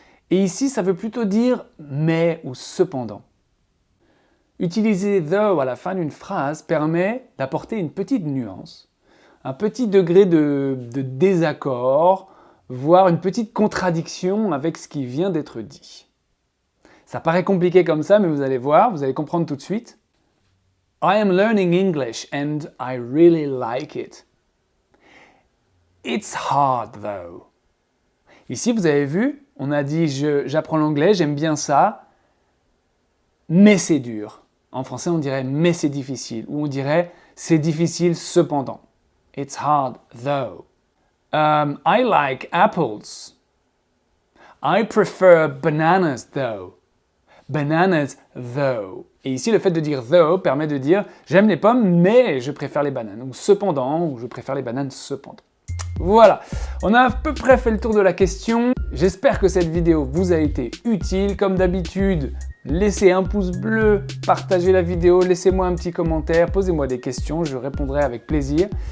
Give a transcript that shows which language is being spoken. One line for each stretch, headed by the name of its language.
French: Et ici, ça veut plutôt dire mais ou cependant. Utiliser though à la fin d'une phrase permet d'apporter une petite nuance, un petit degré de désaccord, voire une petite contradiction avec ce qui vient d'être dit. Ça paraît compliqué comme ça, mais vous allez voir, vous allez comprendre tout de suite.
English: I am learning English and I really like it. It's hard though.
French: Ici, vous avez vu, on a dit j'apprends l'anglais, j'aime bien ça, mais c'est dur. En français, on dirait mais c'est difficile, ou on dirait c'est difficile cependant.
English: It's hard though. I like apples. I prefer bananas though. Bananas though.
French: Et ici, le fait de dire though permet de dire j'aime les pommes, mais je préfère les bananes. Ou cependant, ou je préfère les bananes cependant. Voilà, on a à peu près fait le tour de la question. J'espère que cette vidéo vous a été utile. Comme d'habitude, laissez un pouce bleu, partagez la vidéo, laissez-moi un petit commentaire, posez-moi des questions, je répondrai avec plaisir.